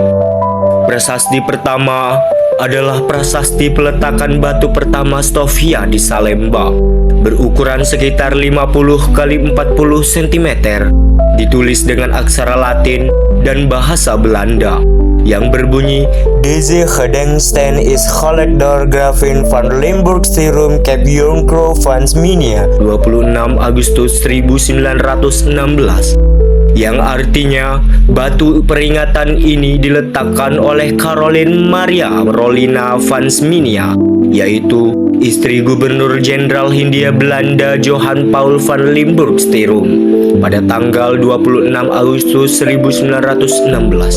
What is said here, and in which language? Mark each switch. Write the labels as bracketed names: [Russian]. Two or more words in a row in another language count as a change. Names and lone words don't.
[Indonesian] Prasasti pertama adalah prasasti peletakan batu pertama Stovia di Salemba, berukuran sekitar 50 x 40 cm, ditulis dengan aksara Latin dan bahasa Belanda yang berbunyi [Dutch] Deze gedenksteen is gelegd door [Indonesian] Gravin van Limburg Stirum Cap Jonkro van Sminia 26 Agustus 1916, yang artinya batu peringatan ini diletakkan oleh Caroline Maria Rolina van Sminia, yaitu istri Gubernur Jenderal Hindia Belanda Johan Paul van Limburg Stirum pada tanggal 26 Agustus 1916.